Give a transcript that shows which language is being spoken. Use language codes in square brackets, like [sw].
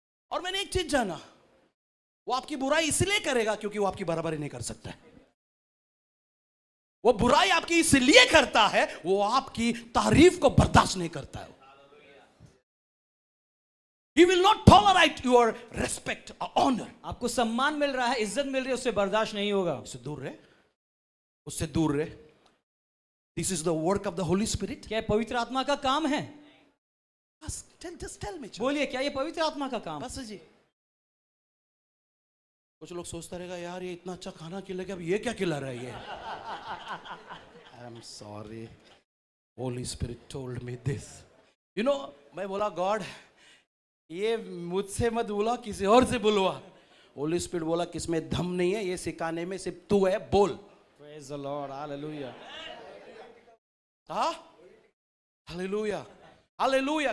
[hi] और मैंने एक चीज जाना, वो आपकी बुराई इसलिए करेगा क्योंकि वो आपकी बराबरी नहीं कर सकता है। वो बुराई आपकी इसलिए करता है, वो आपकी तारीफ को बर्दाश्त नहीं करता है। [en] He will not tolerate your respect or honor. [hi] आपको सम्मान मिल रहा है, इज्जत मिल रही है, उससे बर्दाश्त नहीं होगा। उससे दूर रहे, उससे दूर रहे। [en] This is the work of the Holy Spirit. [hi] क्या पवित्र आत्मा का काम है? [en] Just tell me. [hi] बोलिए, क्या ये पवित्र आत्मा का काम? बस जी। कुछ लोग सोचता रहेगा, यार ये इतना अच्छा खाना खिलाएगा, अब ये क्या खिला रहा है ये? [en] I'm sorry. Holy Spirit told me this. You know, [hi] मैं बोला गॉड, ये मुझसे मत बोला, किसी और से बुलवा। होली स्पिरिट बोला किसमें दम नहीं है, ये सिखाने में सिर्फ तू है, बोल। [en] Praise the Lord. Hallelujah. [hi] हाँ, हालेलुया, हालेलुया।